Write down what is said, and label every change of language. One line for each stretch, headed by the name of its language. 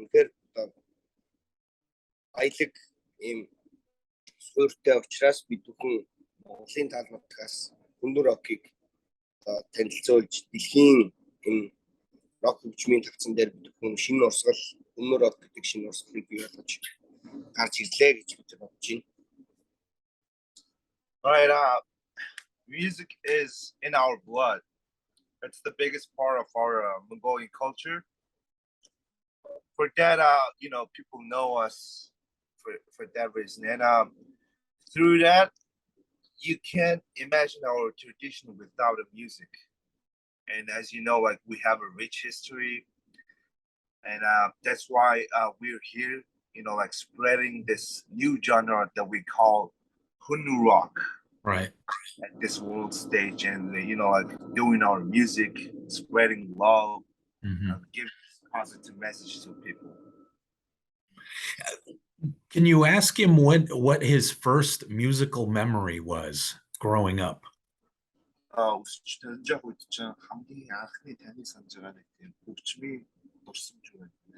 Mongolian: Тэгэхээр одоо аяг ийм суурьтай учраас бид бүхэн Монголын таалматгаас өндөр рокийг танилцуулж дэлхийн энэ рок хөгжмийн тавцан дээр бид бүхэн шинэ урсгал өндөр рок гэдэг шинэ урсгалыг бий болгож гарч ирлээ гэж бид бодож байна.
English: Right, music is in our blood. It's the biggest part of our Mongolian culture. For that, people know us for that reason, and through that, you can't imagine our tradition without the music. And as you know, like we have a rich history, and that's why we're here, like spreading this new genre that we call Hunnu rock. Right. At this world stage, and like doing our music, spreading love, giving positive message to people. Can you ask him what his first musical memory was growing up?
Mongolian: өсч таньжих үед чинь хамгийн анхны таныг санаж байгаа нэг тийм хөгжмийн дурсамж байна.